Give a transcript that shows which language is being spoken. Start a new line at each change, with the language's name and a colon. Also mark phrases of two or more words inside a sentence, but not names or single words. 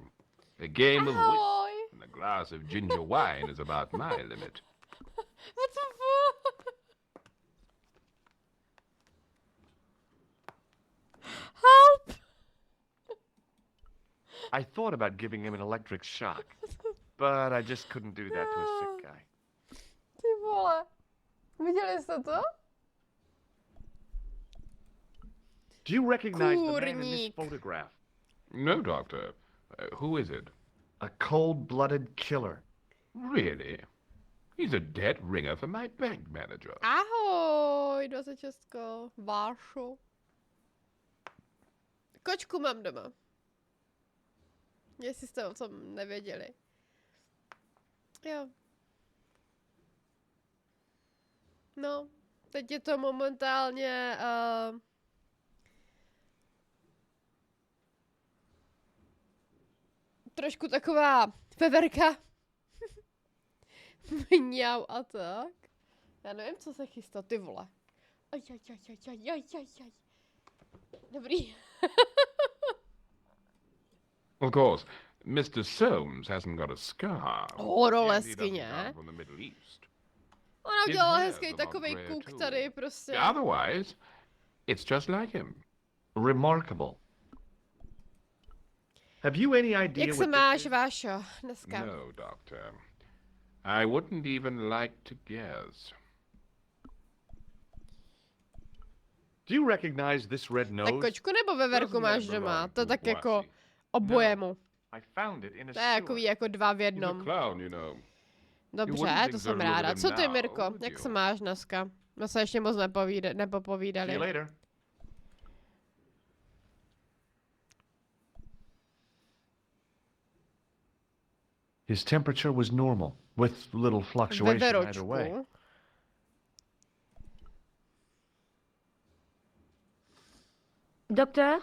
English: A game of whist and a glass of ginger wine is about my limit. What the fuck? Help! I thought about giving him an electric shock, but I just couldn't do that to a sick guy.
Czech: Ty vole. Viděli jste to?
English: Do you recognize the man in this
Czech: Kurník.
English: photograph? No, Doctor. Who is it? A cold-blooded killer. Really? He's a dead ringer for my bank manager.
Czech: Ahoj, 26. Vášo. Kočku mám doma. Jestli jste o tom nevěděli. Jo. No, teď je to momentálně trošku taková feverka. Mňau a tak. Já nevím, co se chystá, ty vole. Aj. Dobrý.
English: Of course, Mr. Soames hasn't got a scar.
Czech: Horoleskyně.
English: From the Middle East.
Czech: Ona udělala hezký takovej kuk tady prostě.
English: Otherwise, it's just like him. Remarkable. Have you any idea
Czech: Jak se
English: what
Czech: máš, Vášo, dneska?
English: No, Doctor. I wouldn't even like to guess. Do you recognize this red nose?
Czech: Tak kočku nebo veverku máš doma? To tak jako obojemu.
English: I found it in a
Czech: To je takový jako dva v jednom. Dobře, to jsem ráda. Co ty, Mirko? Jak se máš dneska? My se ještě moc nepopovídali.
English: See you later. His temperature was normal, with little fluctuation either way. Doctor?